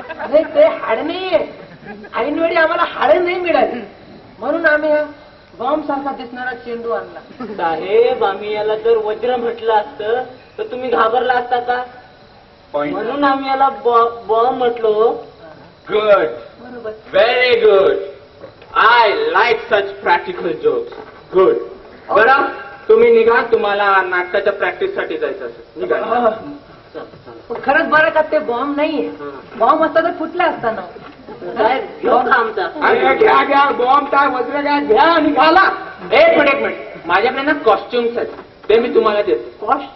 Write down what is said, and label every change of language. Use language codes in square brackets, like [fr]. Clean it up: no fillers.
[mr] नाही ते हाड नाहीये, ऐनवेळी आम्हाला हाडं नाही मिळाली म्हणून आम्ही हा बॉम्ब सारखा दिसणारा चेंडू आणला. साहेब आम्ही याला जर वज्र म्हटलं असतं तर तुम्ही घाबरला असता का? म्हणून आम्ही याला बॉम्ब म्हटलो. [en] Good. [mr] बरोबर. [en] Very good. I like such practical jokes. Good. [mr] बरं तुम्ही निघा, तुम्हाला नाटकाच्या प्रॅक्टिस साठी जायचं असेल. निघा. पण खरंच बरं का ते बॉम्ब नाहीये. बॉम्ब असता तर फुटला असता ना. साहेब घेऊ का आमचा? अरे घ्या घ्या, बॉम्ब काय वज्र घ्या, घ्या आणि घाला. एक मिनिट माझ्याकडे ना कॉस्ट्युम्स आहेत, ते मी तुम्हाला देतो.